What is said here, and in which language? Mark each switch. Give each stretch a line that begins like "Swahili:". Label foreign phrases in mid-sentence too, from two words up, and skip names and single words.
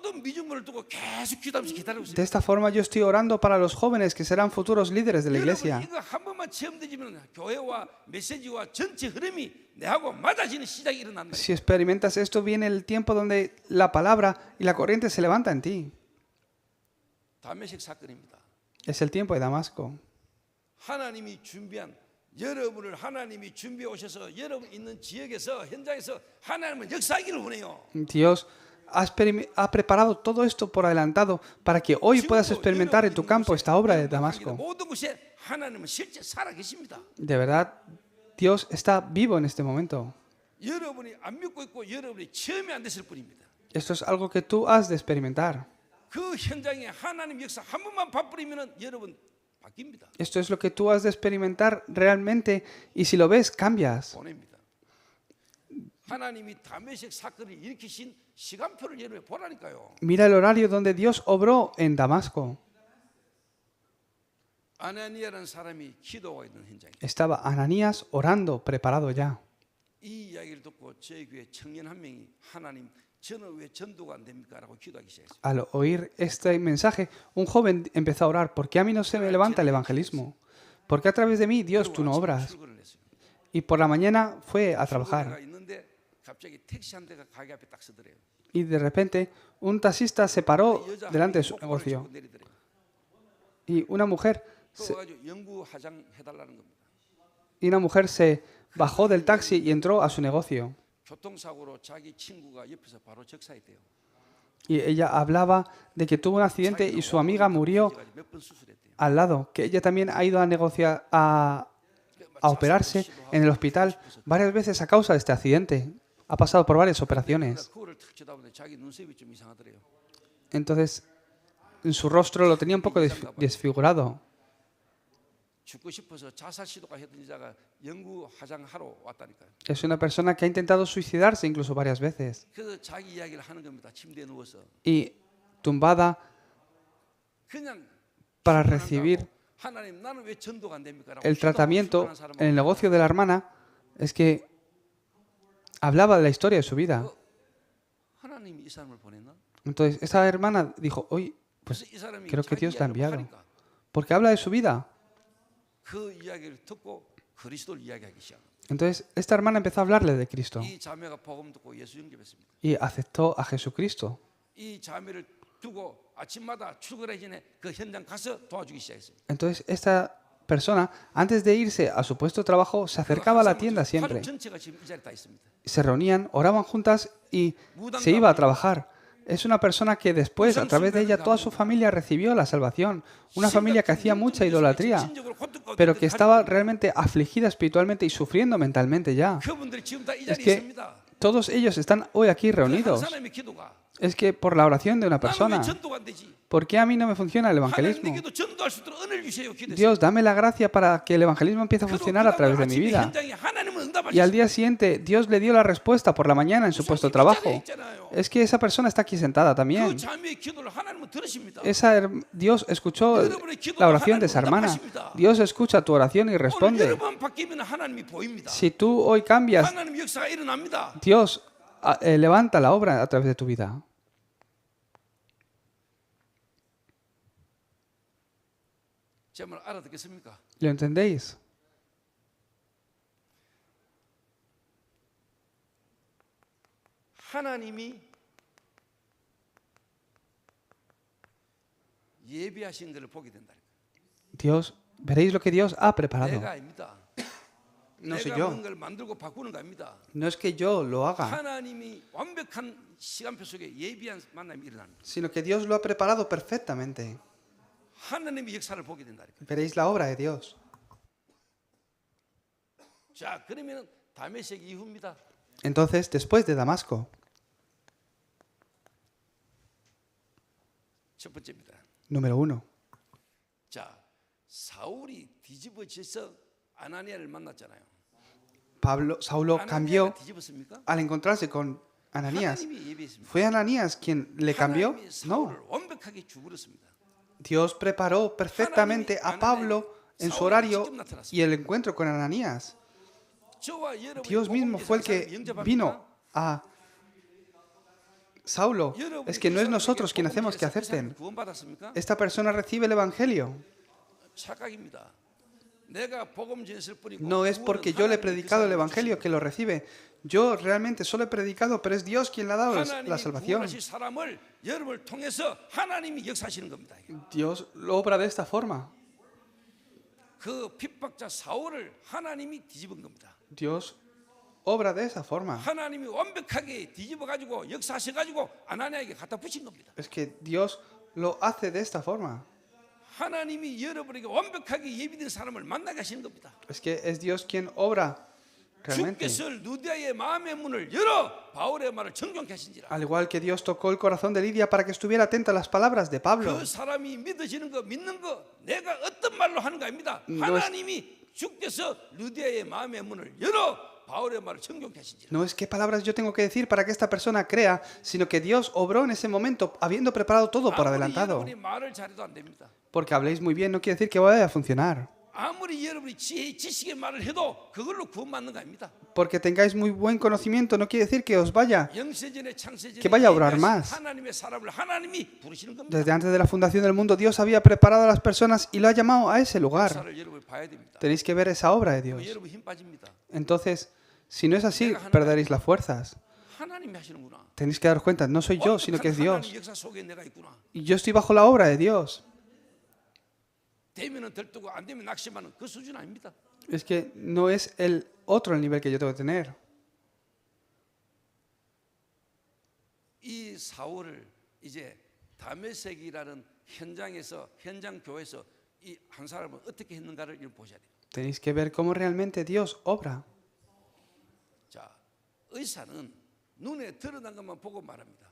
Spanish: De esta forma yo estoy orando para los jóvenes que serán futuros líderes de la iglesia. Si experimentas esto, viene el tiempo donde la palabra y la corriente se levanta en ti. Es el tiempo de Damasco.
Korean: 하나님이 준비한 여러분을 하나님이 준비해 오셔서 여러분 있는 지역에서 현장에서 하나님은 역사하기를 원해요.
Spanish: Dios ha preparado todo esto por adelantado para que hoy puedas experimentar en tu campo esta obra de Damasco.
Korean: 모든 곳에 하나님은 실제 살아 계십니다.
Spanish: De verdad, Dios está vivo en este momento.
Korean: 여러분이 안 믿고 있고 여러분이 체험이 안 됐을 뿐입니다.
Spanish: Esto es algo que tú has de experimentar.
Korean: 그 현장에 하나님 역사 한 번만 밭뿌리면은 여러분 바뀝니다.
Spanish: Esto es lo que tú has de experimentar realmente y si lo ves, cambias.
Korean: 보냅니다. 하나님이 다메섹 사건을 일으키신 시간표를 여러분 보라니까요.
Spanish: Mira el horario donde Dios obró en Damasco.
Korean: 아나니아라는 사람이 기도하고 있는 현장에
Spanish: Estaba Ananías orando, preparado ya.
Korean: 이 이야기를 듣고 저희 교회 청년 한 명이 하나님 저는 왜 전도가 안 됩니까? 라고 기도하기 시작했어요.
Spanish: Al oír este mensaje, un joven empezó a orar, ¿por qué a mí no se me levanta el evangelismo? ¿Por qué a través de mí, Dios, tú no obras?
Korean: 출근을 했어요.
Spanish: Y por la mañana fue a trabajar.
Korean: 출근해가 있는데 갑자기 택시 한 대가 가게 앞에 딱 서더래요.
Spanish: Y de repente, un taxista se paró
Korean: 여자 한
Spanish: delante de
Korean: 명이
Spanish: su
Korean: 목걸이를
Spanish: negocio.
Korean: 짚고 내리더래요.
Spanish: Y una mujer
Korean: 그래가지고 연구 화장 해달라는 겁니다.
Spanish: se bajó del taxi y entró a su negocio.
Korean: 교통사고로 자기 친구가 옆에서 바로 적사했대요.
Spanish: Y ella hablaba de que tuvo un accidente y su amiga murió
Korean: 몇번 수술했대요.
Spanish: al lado, que ella también ha ido a negociar, a operarse en el hospital varias veces a causa de este accidente. Ha pasado por varias operaciones.
Korean: 그거를 탁 쳐다보는데 자기 눈썹이 좀 이상하더래요.
Spanish: Entonces, en su rostro lo tenía un poco desfigurado.
Korean: 죽고 싶어서 자살 시도가 했던 여자가 연구 화장하러 왔다니까요.
Spanish: Es una persona que ha intentado suicidarse incluso varias veces.
Korean: 그래서 자기 이야기를 하는 겁니다. 침대에 누워서
Spanish: Y tumbada
Korean: 그냥
Spanish: para recibir
Korean: 하나님 나는 왜 전도가 안 됩니까?
Spanish: el tratamiento en el negocio de la hermana, es que hablaba de la historia de su vida.
Korean: 하나님이 이 사람을 보냈나?
Spanish: Entonces, esa hermana dijo, oye, pues
Korean: 그래서 이 사람이
Spanish: creo que
Korean: 자기
Spanish: Dios la ha
Korean: 이야기를
Spanish: enviado.
Korean: 하니까
Spanish: Porque habla de su vida.
Korean: 그 이야기를 듣고 그리스도를 이야기하기 시작.
Spanish: Entonces, esta hermana empezó a hablarle de Cristo
Korean: 이 자매가 복음 듣고 예수 영접했습니다.
Spanish: y aceptó a Jesucristo.
Korean: 이 자매를 두고 아침마다 출근하기 전에 그 현장 가서 도와주기 시작했어요.
Spanish: Entonces, esta persona, antes de irse a su puesto de trabajo, se acercaba a la tienda siempre.
Korean: 가족 전체가 지금 이 자리에 다 있습니다.
Spanish: Se reunían, oraban juntas y se iba a trabajar. Es una persona que después, a través de ella, toda su familia recibió la salvación. Una familia que hacía mucha idolatría, pero que estaba realmente afligida espiritualmente y sufriendo mentalmente ya.
Korean: 그분들이 지금 다 이
Spanish: Es
Korean: 자리에
Spanish: que
Korean: 있습니다.
Spanish: todos ellos están hoy aquí
Korean: 한
Spanish: reunidos.
Korean: 사람의 기도가
Spanish: Es que por la oración de una
Korean: 나는
Spanish: persona,
Korean: 왜 전도가 안 되지?
Spanish: ¿por qué a mí no me funciona el
Korean: 하나님
Spanish: evangelismo?
Korean: 내게도 전도할 수 있도록 은혜를 주세요. 기도했어요.
Spanish: Dios, dame la gracia para que el evangelismo empiece a funcionar a través de mi vida.
Korean: 현장에 하나님은 응답하시죠.
Spanish: Y al día siguiente, Dios le dio la respuesta por la mañana en su puesto de trabajo. Es que esa persona está aquí sentada
Korean: 그
Spanish: también.
Korean: 자매의 기도를 하나님은 들으십니다.
Spanish: Dios escuchó la oración de esa hermana. Dios escucha tu oración y
Korean: 오늘
Spanish: responde.
Korean: 여러분 바뀌면 하나님이 보입니다.
Spanish: Si tú hoy cambias,
Korean: 하나님 역사가 일어납니다.
Spanish: Dios levanta la obra a través de tu vida.
Korean: 제 말 알아듣겠습니까?
Spanish: ¿Lo entendéis?
Korean: 하나님이 예비하신 것을 보게 된다.
Spanish: Dios, veréis lo que Dios ha preparado.
Korean: 내가 아닙니다.
Spanish: No soy
Korean: 내가
Spanish: yo.
Korean: 뭔가를 만들고 바꾸는 거 아닙니다.
Spanish: No es que yo lo haga,
Korean: 하나님이 완벽한 시간표 속에 예비한 만남이 일어나는 거예요.
Spanish: sino que Dios lo ha preparado perfectamente.
Korean: 하나님의 역사를 보게 된다.
Spanish: Veréis la obra de Dios.
Korean: 자, 그러면 다메섹 이후입니다.
Spanish: Entonces, después de Damasco,
Korean: 첫 번째입니다.
Spanish: número 1.
Korean: 자, 사울이 뒤집어져서 아나니아를 만났잖아요.
Spanish: Saulo
Korean: 아나니아가
Spanish: cambió
Korean: 뒤집었습니까?
Spanish: al encontrarse con Ananías.
Korean: 하나님이 예비했습니다.
Spanish: ¿Fue Ananías quien le cambió?
Korean: 하나님이
Spanish: No.
Korean: 사울을 완벽하게 죽으렸습니다.
Spanish: Dios preparó perfectamente a Pablo en su horario y el encuentro con Ananías.
Korean: 저와 여러분이
Spanish: Dios mismo fue el que vino a Saulo. Es que no es nosotros quien hacemos que acepten.
Korean: 구원받았습니까?
Spanish: Esta persona recibe el Evangelio.
Korean: 착각입니다. 내가 복음 전했을 뿐이고
Spanish: No es porque yo le he
Korean: 구원은
Spanish: predicado el
Korean: 하나님이
Spanish: Evangelio que lo recibe. Yo realmente solo he predicado, pero es Dios quien le ha dado la
Korean: 하나님이
Spanish: salvación.
Korean: 구원하실 사람을 여러분을 통해서 하나님이 역사하시는 겁니다.
Spanish: Dios lo obra de esta forma.
Korean: 그 핍박자 사울을 하나님이 뒤집은 겁니다.
Spanish: Dios obra de esa forma.
Korean: 하나님이 완벽하게 뒤집어 가지고 역사하셔 가지고 아나니아에게 갖다 붙인 겁니다.
Spanish: Es que Dios lo hace de esta forma.
Korean: 하나님이 여러분에게 완벽하게 예비된 사람을 만나게 하시는 겁니다.
Spanish: Es que es Dios quien obra realmente.
Korean: 주께서 루디아의 마음의 문을 열어 바울의 말을 정경케 하신지라.
Spanish: Al igual que Dios tocó el corazón de Lidia para que estuviera atenta a las palabras de Pablo.
Korean: 그 사람이 믿어지는 거 믿는 거 내가 어떤 말로 하는 거 아닙니다.
Spanish: No es-
Korean: 하나님이 주께서 루디아의 마음의 문을 열어 바울의 말을 정경케 하신지라.
Spanish: No es qué palabras yo tengo que decir para que esta persona crea, sino que Dios obró en ese momento, habiendo preparado todo por
Korean: 아무리
Spanish: adelantado.
Korean: 여러분이 말을 잘해도 안 됩니다.
Spanish: Porque habléis muy bien no quiere decir que vaya a funcionar.
Korean: 아무리 여러분이 지식의 말을 해도 그걸로 구원받는 거 아닙니다.
Spanish: Porque tengáis muy buen conocimiento no quiere decir que os vaya.
Korean: 영세전에 창세전에
Spanish: Que vaya a orar
Korean: 예비하신
Spanish: más.
Korean: 하나님의 사람을 하나님이 부르시는 겁니다.
Spanish: Desde antes de la fundación del mundo, Dios había preparado a las personas y lo ha llamado a ese lugar.
Korean: 역사를 여러분이 봐야 됩니다.
Spanish: Tenéis que ver esa obra de Dios.
Korean: 여러분 힘 빠집니다.
Spanish: Entonces, si no es así, perderéis las fuerzas.
Korean: 하나님이 하시는구나.
Spanish: Tenéis que daros cuenta, no soy yo, sino que es Dios.
Korean: 하나님 역사 속에 내가 있구나.
Spanish: Y yo estoy bajo la obra de Dios.
Korean: 되면은 들뜨고 안 되면 낙심하는 그 수준 아닙니다.
Spanish: Es que no es el otro el nivel que yo tengo que tener.
Korean: 이 사울을 이제 다메섹이라는 현장에서 현장 교회에서 이 한 사람을 어떻게 했는가를 보셔야 돼요.
Spanish: Tenéis que ver cómo realmente Dios obra.
Korean: 자, 의사는 눈에 드러난 것만 보고 말합니다.